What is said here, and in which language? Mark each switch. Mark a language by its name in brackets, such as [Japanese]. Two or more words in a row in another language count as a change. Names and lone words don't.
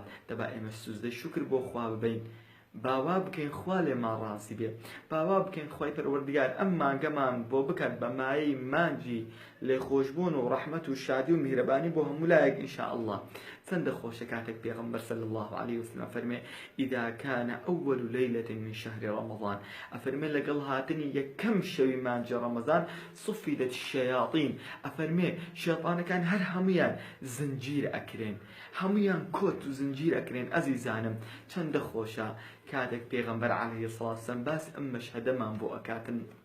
[Central Kurdish] دەبا ئێمە سوزدەی شکر بۆ خوا ببین، باوا بکەین خوا لێمان ڕاستی بێ، باوا بکەین خوای پەروەردگار ئەم مانگەمان بۆ بکات بە مایەی مانجی لێخۆشبوون و ڕەحمەت و شادی و میهرەبانی بۆ هەموو لایەک ئینشاءالله. چەندە خۆشە کاتێک پێغەمبەر [Arabic] صلی الله عليه وسلم [Central Kurdish] فەرمێ [Arabic] ئیدا کان ئەوەل لەیلەة من شهر رمضان، [Central Kurdish] ئەفەرمێ لەگەڵ هاتنی یەکەم شەوی مانجە ڕەمەزان [Arabic] صفیدەت الشەیاطین، [Central Kurdish] ئەفەرمێ شەیطانەکان هەر هەمویان زنجیر ئەکرێن، هەمویان کۆت و زنجیر ئەکرێن. ئەزیزانم چەندە خۆشە کاتێک پێغەمبەر [Arabic] عەلەیهی السەڵاتو وەسەلام [Central Kurdish] باس ئەم مەشهەدەمان بۆ ئەکاتن.